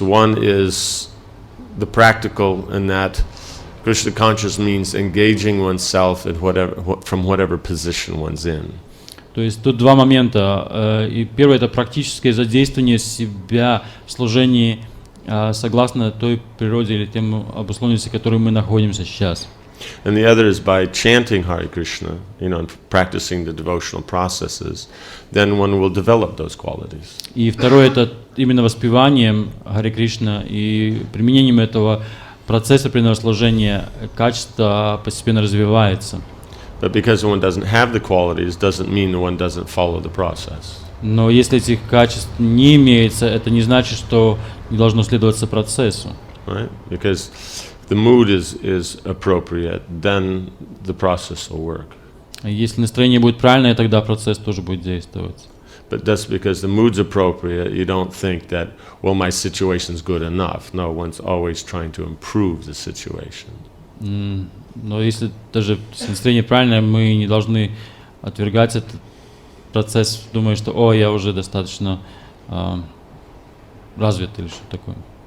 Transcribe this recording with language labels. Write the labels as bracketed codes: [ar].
[en] One is the practical, in that Krishna conscious means engaging oneself in from whatever position one's in. [ru] То есть тут два момента. И первое — это практическое задействование себя в служении согласно той природе или тем обусловленности, в которой мы находимся сейчас. [en] And the other is by chanting Hare Krishna, and practicing the devotional processes, then one will develop those qualities. [ru] И второе — это именно воспеванием Харе Кришна и применением этого процесса преданного служения качество постепенно развивается. [en] But because one doesn't have the qualities, doesn't mean one doesn't follow the process. [ru] Но если этих качеств не имеется, это не значит, что не должно следоваться процессу. [en] Right? Because the mood is appropriate, then the process will work. [ru] Если настроение будет правильное, тогда процесс тоже будет действовать. [en] But just because the mood's appropriate, you don't think that, well, my situation's good enough. No, one's always trying to improve the situation. [ru] Но если даже настроение правильное, мы не должны отвергать этот процесс, думая, что я уже достаточно развит или что-то такое.